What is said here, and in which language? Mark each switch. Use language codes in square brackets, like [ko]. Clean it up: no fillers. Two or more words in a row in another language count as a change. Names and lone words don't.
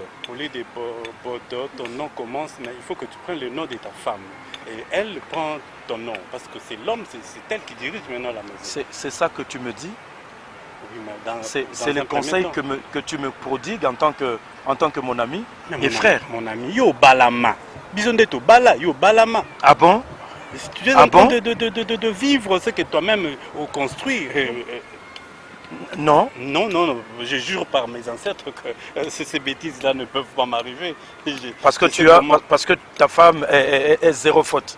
[fr] Au lieu de Bodo, ton nom commence, mais il faut que tu prennes le nom de ta femme. Et elle prend ton nom, parce que c'est l'homme, c'est elle qui dirige maintenant la maison. C'est ça que tu me dis? Oui, mais c'est le conseil que tu me prodigues en tant que mon ami et frère. Mon ami, [ln] yo balama. Bisondeto bala, yo balama. [fr] Ah bon? Tu es en train de vivre ce que toi-même construis. Non. Non, je jure par mes ancêtres que ces bêtises-là ne peuvent pas m'arriver. Parce que ta femme est zéro faute.